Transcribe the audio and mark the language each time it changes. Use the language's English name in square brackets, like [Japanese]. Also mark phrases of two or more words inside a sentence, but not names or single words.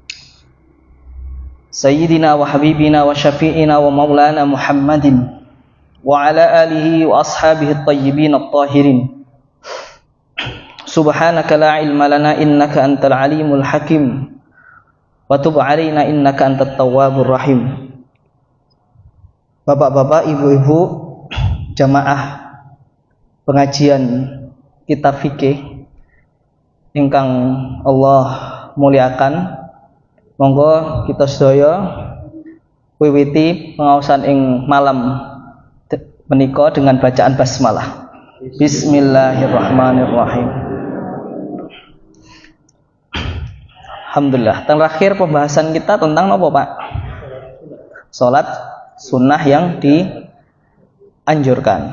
[Arabic] سيدنا وحبيبنا وشفيعنا ومولانا محمد وعلى آله وأصحابه الطيبين الطاهرين. سبحانك لا علم لنا إنك أنت العليم الحكيم وتب علينا إنك أنت التواب الرحيم. [Indonesian] Bapak-bapak, ibu-ibu, jamaah pengajian kitab fikih [Javanese] ingkang [Indonesian] Allah muliakan, [Javanese] monggo kita sedaya wiwiti pengaosan ing malam menika [Indonesian] dengan bacaan basmalah. [Arabic] Bismillahirrahmanirrahim. Alhamdulillah. [Indonesian] Terakhir pembahasan kita tentang apa, Pak? Salat sunnah yang dianjurkan.